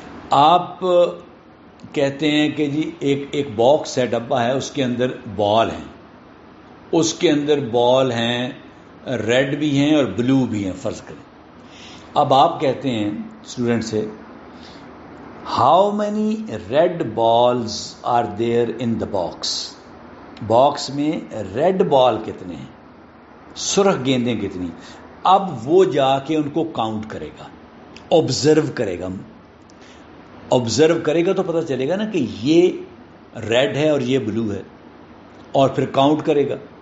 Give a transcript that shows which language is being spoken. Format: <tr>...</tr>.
<ur>آپ کہتے ہیں کہ جی ایک باکس ہے، ڈبہ ہے، اس کے اندر بال ہیں، اس کے اندر بال ہیں، ریڈ بھی ہیں اور بلو بھی ہیں، فرض کریں۔ اب آپ کہتے ہیں اسٹوڈنٹ سے</ur> <en>How many red balls are there in the box.</en> <ur>Box میں ریڈ بال کتنے ہیں, سرخ گیندیں کتنی. اب وہ جا کے ان کو کاؤنٹ کرے گا, آبزرو کرے گا. آبزرو کرے گا تو پتہ چلے گا نا کہ یہ ریڈ ہے اور یہ بلو ہے, اور پھر کاؤنٹ کرے گا.</ur>